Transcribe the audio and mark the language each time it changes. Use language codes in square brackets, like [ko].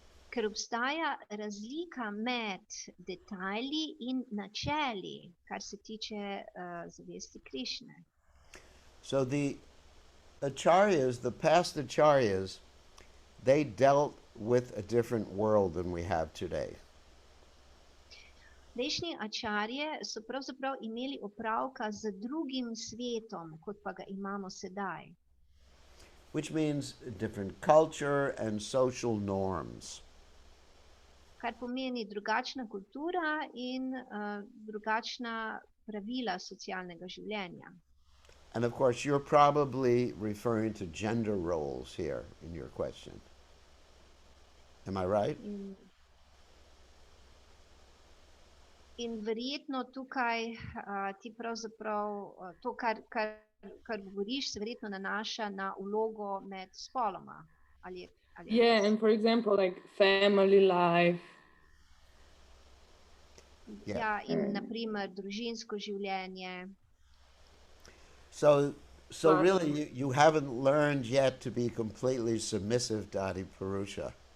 [sl] Ker obstaja razlika med detajli in načeli, kar se tiče zavesti Krišne. [en] So the acharyas, the past acharyas, they dealt with a different world than we have today. [sl] Prejšnji acharje so pravzaprav imeli opravka z drugim svetom, kot pa ga imamo sedaj. [en] Which means a different culture and social norms. [sl] Kar pomeni drugačna kultura in drugačna pravila socialnega življenja. [en] And of course, you're probably referring to gender roles here in your question. Am I right? [sl] In verjetno tukaj ti pravzaprav to, kar govoriš, se verjetno nanaša na vlogo med spoloma. Ali [en] Yeah, [sl] res? [en] and for example, like family life. [sl] Ja, in naprimer družinsko življenje. [en] So Wow. really, you haven't learned yet to be completely submissive to Adi Purusha.